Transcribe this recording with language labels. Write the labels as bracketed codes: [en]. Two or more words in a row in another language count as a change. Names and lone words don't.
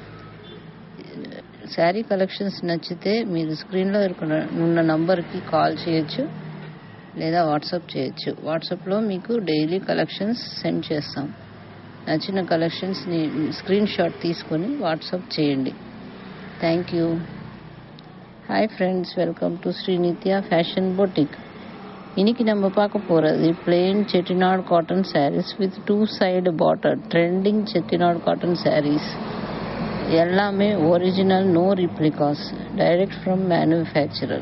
[en] saree collections [te] నచ్చితే మీరు స్క్రీన్లో ఉన్న నంబర్కి కాల్ చేయొచ్చు లేదా వాట్సాప్ చేయొచ్చు. వాట్సాప్లో మీకు [en] daily collections send [te] చేస్తాం. నచ్చిన కలెక్షన్స్ని [en] screen shot [te] తీసుకొని వాట్సాప్ చేయండి. [en] thank you. hi friends, welcome to Srinithya Fashion Boutique. [ta] இன்னைக்கு நம்ம பார்க்க போகிறது [en] plain Chettinad cotton sarees with 2 side border. trending Chettinad cotton sarees எல்லாமே original, no replicas, direct from manufacturer.